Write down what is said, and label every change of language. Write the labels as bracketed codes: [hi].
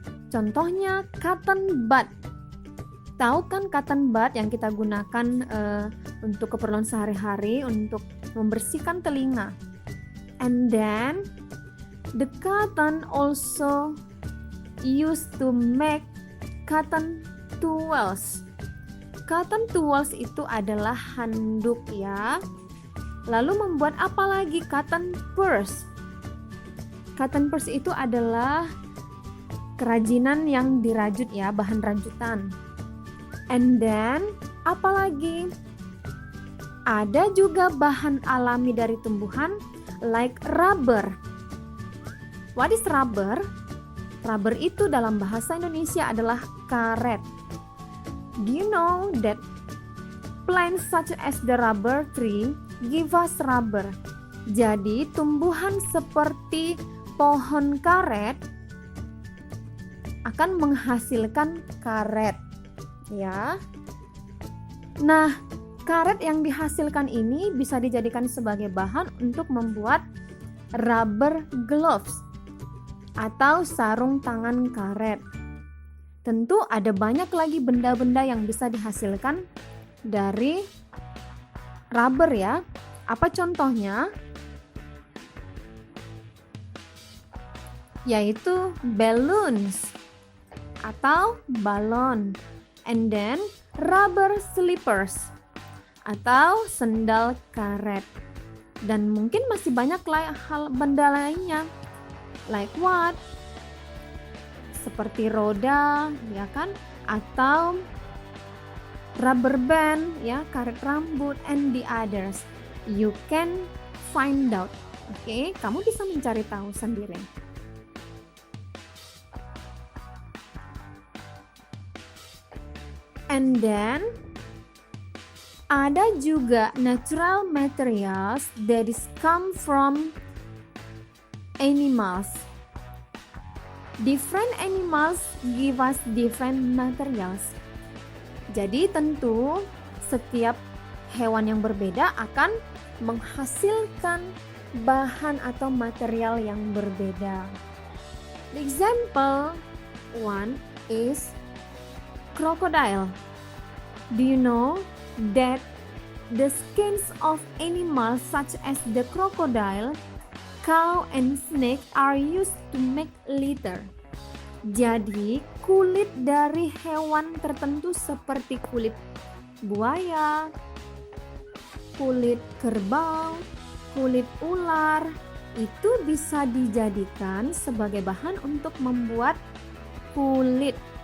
[id] Contohnya cotton bud. Tahu kan cotton bud yang kita gunakan untuk keperluan sehari-hari untuk membersihkan telinga. [en] And then the cotton also used to make cotton towels. [id] Cotton towels itu adalah handuk ya. Lalu membuat apa lagi? Cotton purse. Cotton purse itu adalah kerajinan yang dirajut ya, bahan rajutan. And then apa lagi? Ada juga bahan alami dari tumbuhan like rubber. [en] What is rubber? [id] Rubber itu dalam bahasa Indonesia adalah karet. [en] Do you know that plants such as the rubber tree give us rubber? [id] Jadi tumbuhan seperti pohon karet akan menghasilkan karet, ya. Nah, karet yang dihasilkan ini bisa dijadikan sebagai bahan untuk membuat rubber gloves atau sarung tangan karet. Tentu ada banyak lagi benda-benda yang bisa dihasilkan dari rubber ya. Apa contohnya? Yaitu balloons atau balon. [en] And then rubber slippers [id] atau sendal karet. Dan mungkin masih banyak hal benda lainnya. [en] Like what? [id] Seperti roda, ya kan? Atau rubber band, ya, karet rambut, [en] and the others. You can find out. [id] Oke, kamu bisa mencari tahu sendiri. [en] And then [id] ada juga [en] natural materials that is come from animals. Different animals give us different materials. [id] Jadi tentu setiap hewan yang berbeda akan menghasilkan bahan atau material yang berbeda. [en] The example one is crocodile. Do you know that the skins of animals such as the crocodile, cow, and snake are used to make litter? [id] Jadi, kulit dari hewan tertentu seperti kulit buaya, kulit kerbau, kulit ular, itu bisa dijadikan sebagai bahan untuk membuat kulit.